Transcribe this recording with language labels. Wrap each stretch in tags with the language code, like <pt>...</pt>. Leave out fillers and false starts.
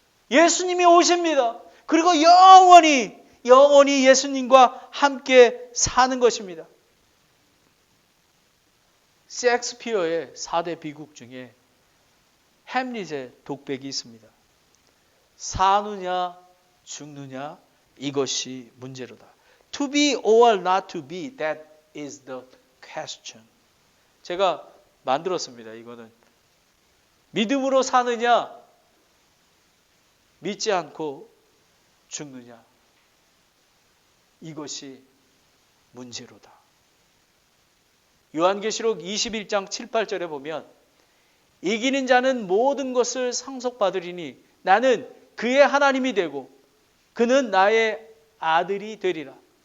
<ko>예수님이 오십니다. 그리고 영원히 예수님과 함께 사는 것입니다. 셰익스피어의 4대 비극 중에 햄릿의 독백이 있습니다. 사느냐 죽느냐 이것이 문제로다.</ko> <en>To be or not to be, that is the question.</en> <ko>제가 만들었습니다. 이거는 믿음으로 사느냐 믿지 않고 죽느냐 이것이 문제로다. 요한계시록 21장 7, 8절에 보면 이기는 자는 모든 것을 상속받으리니 나는 그의 하나님이 되고 그는 나의 아들이 되리라.</ko>